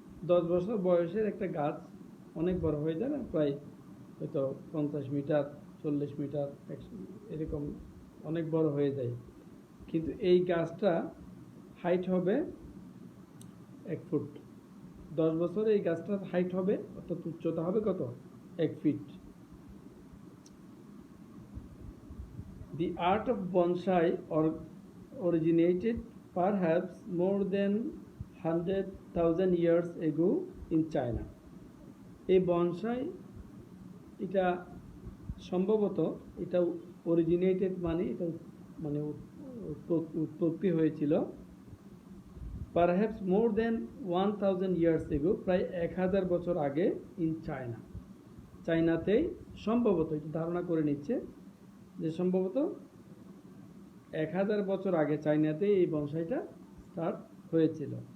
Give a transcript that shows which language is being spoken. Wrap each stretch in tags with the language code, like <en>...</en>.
<bn>10 বছর বয়সের একটা গাছ অনেক বড় হয়ে যায় না, প্রায় হয়তো 50 মিটার, 40 মিটার, এরকম অনেক বড় হয়ে যায়। কিন্তু এই গাছটা হাইট হবে 1 ফুট। 10 বছরে এই গাছটার হাইট হবে, অর্থাৎ উচ্চতা হবে কত, 1 fit.</bn> <en>The art of bonsai originated perhaps more than 100,000 years ago in China.</en> <bn>এই বনসাই এটা সম্ভবত এটা অরিজিনেটেড মানে এটা মানে উৎপত্তি হয়েছিল</bn> <en>perhaps more than 1000 years ago,</en> <bn>প্রায় 1000 বছর আগে, ইন চায়না, চায়নাতেই সম্ভবত, এটা ধারণা করে নিচ্ছে যে সম্ভবত 1000 বছর আগে চায়নাতেই এই বনসাইটা স্টার্ট হয়েছিল।</bn>